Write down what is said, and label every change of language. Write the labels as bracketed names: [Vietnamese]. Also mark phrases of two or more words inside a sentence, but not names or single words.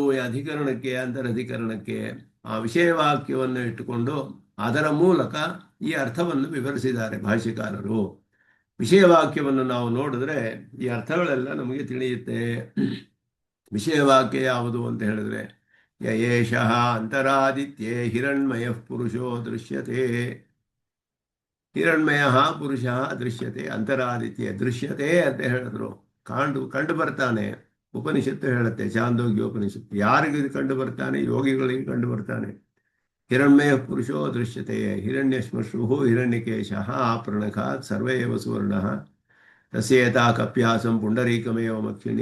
[Kannada] ಅಧಿಕರಣಕ್ಕೆ ಅಂತರಧಿಕರಣಕ್ಕೆ ಆ ವಿಷಯವಾಕ್ಯವನ್ನು ಇಟ್ಟುಕೊಂಡು ಅದರ ಮೂಲಕ ಈ ಅರ್ಥವನ್ನು ವಿವರಿಸಿದ್ದಾರೆ ಭಾಷ್ಯಕಾರರು. ವಿಷಯವಾಕ್ಯವನ್ನು ನಾವು ನೋಡಿದ್ರೆ ಈ ಅರ್ಥಗಳೆಲ್ಲ ನಮಗೆ ತಿಳಿಯುತ್ತೆ. ವಿಷಯವಾಕ್ಯ ಯಾವುದು ಅಂತ ಹೇಳಿದ್ರೆ, [Sanskrit] ಯಯೇಷಃ ಅಂತರಾದಿತ್ಯೇ ಹಿರಣ್ಮಯ ಪುರುಷೋ ದೃಶ್ಯತೆ. ಹಿರಣ್ಮಯ ಪುರುಷ ದೃಶ್ಯತೆ, ಅಂತರಾದಿತ್ಯ ದೃಶ್ಯತೆ [Kannada] ಅಂತ ಹೇಳಿದ್ರು. ಕಂಡು ಬರ್ತಾನೆ. ಉಪನಿಷತ್ತು ಹೇಳುತ್ತೆ, ಚಾಂದೋಗ್ಯ ಉಪನಿಷತ್ತು. ಯಾರಿಗೆ ಇದು ಕಂಡು ಬರ್ತಾನೆ? ಯೋಗಿಗಳಿಗೆ ಕಂಡು ಬರ್ತಾನೆ. [Sanskrit] ಹಿರಣ್ಮಯ ಪುರುಷೋ ದೃಶ್ಯತೆ ಹಿರಣ್ಯಶ್ಮಶ್ರು ಹಿರಣ್ಯಕೇಶ ಪ್ರಣಖಾತ್ ಸರ್ವೇವ ಸುವರ್ಣ ತಸ್ಯೇತಾ ಕಪ್ಯಾಸಂ ಪುಂಡರೀಕಮೇವ ಮಕ್ಷಿಣಿ.